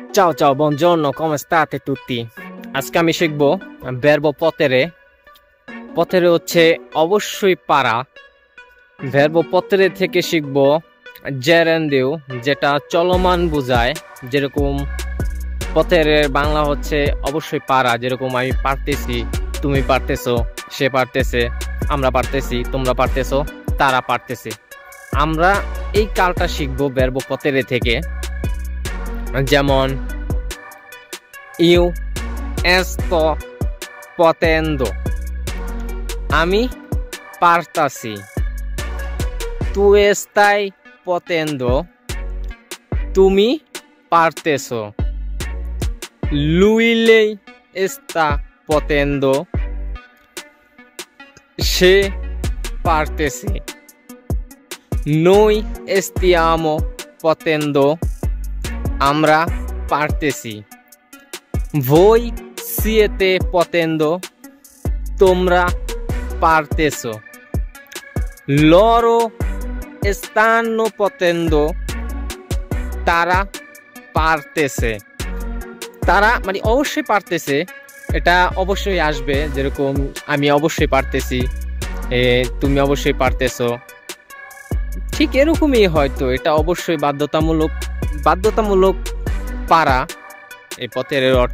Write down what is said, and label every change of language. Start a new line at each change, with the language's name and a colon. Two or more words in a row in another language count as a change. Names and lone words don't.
Italian: Ciao ciao, buongiorno, come state tutti?
Bangla: আজকে আমি শিখব
Italian: verbo potere।
Bangla: potere হচ্ছে অবশ্যই পারা।
Italian: verbo potere
Bangla: থেকে শিখব gerundio, যেটা চলমান বোঝায়। যেরকম potere বাংলা হচ্ছে অবশ্যই পারা, যেরকম আমি পারতেছি, তুমি পারতেছো, সে পারতেছে, আমরা পারতেছি, তোমরা পারতেছো, তারা পারতেছে। আমরা এই কালটা শিখব
Italian: verbo potere
Bangla: থেকে।
Italian: যেমন io sto potendo,
Bangla: আমি পারতাছি।
Italian: tu stai potendo,
Bangla: তুমি পারতেছো।
Italian: lei sta potendo,
Bangla: সে পারতেছে।
Italian: noi stiamo potendo,
Bangla: আমরা পারতেছি।
Italian: voi siete potendo,
Bangla: তোমরা পারতেছো।
Italian: loro stanno potendo,
Bangla: তারা পারতেছে। তারা মানে অবশ্যই পারতেছে, এটা অবশ্যই আসবে। যেরকম আমি অবশ্যই পারতেছি, তুমি অবশ্যই পারতেছো, ঠিক এরকমই হয়তো। এটা অবশ্যই বাধ্যতামূলক পারা এই পথের অর্থ।